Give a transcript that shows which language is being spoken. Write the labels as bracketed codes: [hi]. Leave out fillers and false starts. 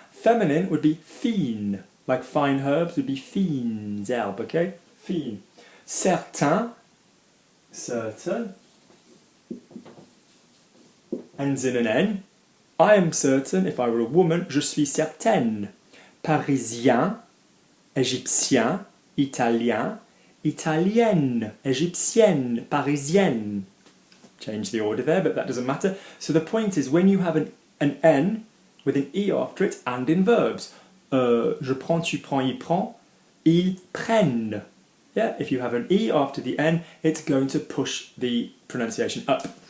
[en] Feminine would be fine, like fine herbs would be fines herbes, okay? Fine. Certain, certain, ends in an N. I am certain, if I were a woman, [fr] je suis certaine. Parisien, égyptien, italien, italienne, égyptienne, parisienne. [en] Change the order there, but that doesn't matter. So the point is, when you have an N with an E after it, and in verbs, [fr] je prends, tu prends, il prend, ils prennent. [en] Yeah, if you have an E after the N, it's going to push the pronunciation up.